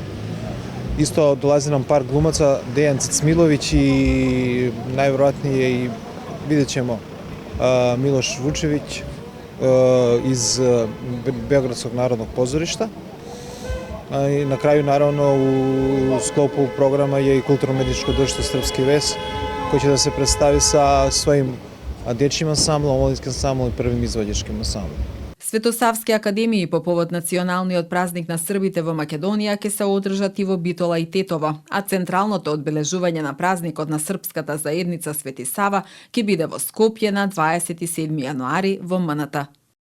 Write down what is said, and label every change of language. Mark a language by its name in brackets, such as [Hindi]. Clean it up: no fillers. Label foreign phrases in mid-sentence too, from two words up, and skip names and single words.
[Serbian] Isto dolazi nam par glumaca, Dejan Cicmilović i najvjerojatnije i vidjet ćemo Miloš Vučević iz Beogradskog narodnog pozorišta. I na kraju, naravno, u sklopu programa je i kulturno-medijsko društvo Srpski ves, koji će da se predstavi sa svojim dječjim ansamblom, omladinskim ansamblom i prvim izvođačkim ansamblom. [Macedonian] Светосавски академии по повод националниот празник на Србите во Македонија ќе се одржат и во Битола и Тетово, а централното одбележување на празникот на Српската заедница Свети Сава ќе биде во Скопје на 27 јануари во МНТ.